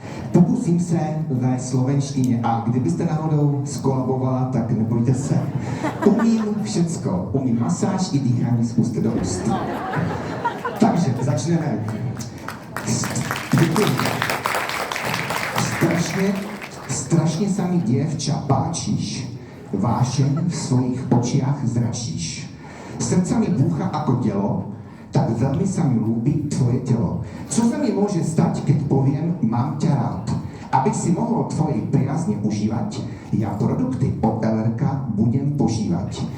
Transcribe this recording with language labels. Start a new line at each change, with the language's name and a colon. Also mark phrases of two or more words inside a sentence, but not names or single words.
Czech: Pokusím se ve slovenštině a kdybyste náhodou skolabovala, tak nebojte se. Umím všecko. Umím masáž i dýchání z úst do úst. Takže začneme. Děkuji.
Slovak: Strašně sa mi dievča páčiš. Vášeň v svojich očiach zračíš. Srdca mi búcha ako telo, tak veľmi sa mi ľúbi tvoje telo. Co sa mi môže stať, keď poviem, mám ťa rád? Abych si mohol tvojej priazne užívať, ja produkty od LRK budem požívať.